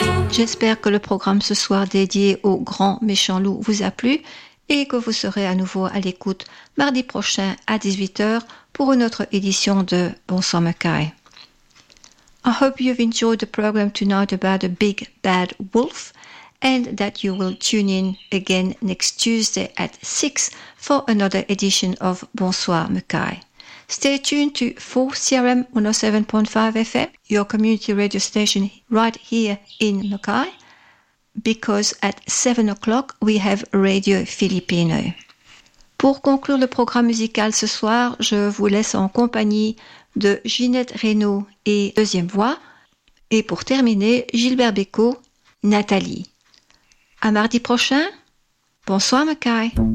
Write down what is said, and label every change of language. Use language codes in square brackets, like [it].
[fr] J'espère que le programme ce soir dédié au grand méchant loup vous a plu et que vous serez à nouveau à l'écoute mardi prochain à 18h pour une autre édition de Bonsoir Mackay. [en] I hope you've enjoyed the program tonight about a big bad wolf and that you will tune in again next Tuesday at 6 for another edition of Bonsoir Mackay. Stay tuned to 4CRM 107.5 FM, your community radio station right here in Mackay, because at 7 o'clock we have Radio Filipino. [fr] Pour conclure le programme musical ce soir, je vous laisse en compagnie de Ginette Reynaud et Deuxième Voix, et pour terminer, Gilbert Bécaud, Nathalie. À mardi prochain, bonsoir Mackay.